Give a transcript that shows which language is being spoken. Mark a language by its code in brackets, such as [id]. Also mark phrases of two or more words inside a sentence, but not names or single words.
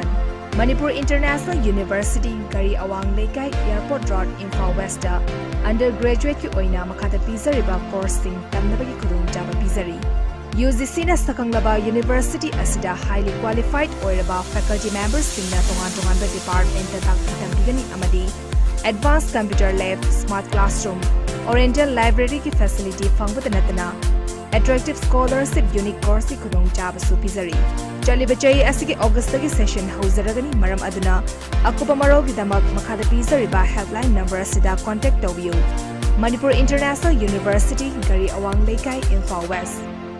[mni] Manipur International University, Gari Awang Lekai, Airport Road, Imphal West, undergraduate ki oina makata pizariba course sing tamnabagi kudung jaba pizari. UGC na Sakanglaba University asida [en] highly qualified [mni] oiraba [en] faculty members [mni] sing na tongan department takitambigani amadi [en] advanced computer lab, smart classroom, oriental library [mni] ki facility fangbata natana [en] attractive scholarship unique course [mni] ki kudung jaba su pizari. Chalibachai asigi August tagi session hauzaragani maram aduna akupa marog damak makada pizariba [en] helpline number [mni] asida contact tawbiyo. Manipur International University, Gari Awang Lekai, Imphal West.